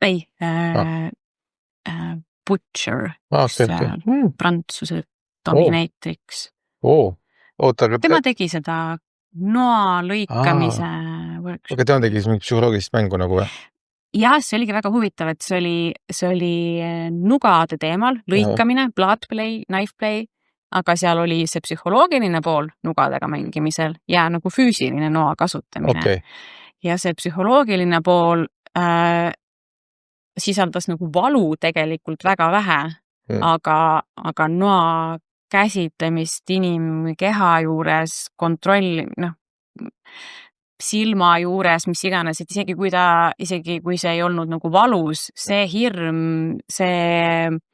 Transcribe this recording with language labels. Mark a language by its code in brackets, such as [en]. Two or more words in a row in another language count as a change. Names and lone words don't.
[et] ei, Butcher, prantsuse dominatrix. Oota, aga tema tegi seda noa lõikamise workshopi. Aga tema tegi mingi psühholoogilist mängu nagu või? Jah, see oligi väga huvitav, et see oli nugade teemal, lõikamine, [en] blood play, knife play, [et] aga seal oli see psühholoogiline pool nugadega mängimisel ja nagu füüsiline noa kasutamine. Okay. Ja see psühholoogiline pool sisaldas nagu valu tegelikult väga vähe, aga noa käsitlemist inimkeha juures, kontrolli, silma juures, mis iganes, et isegi kui see ei olnud nagu valus, see hirm, see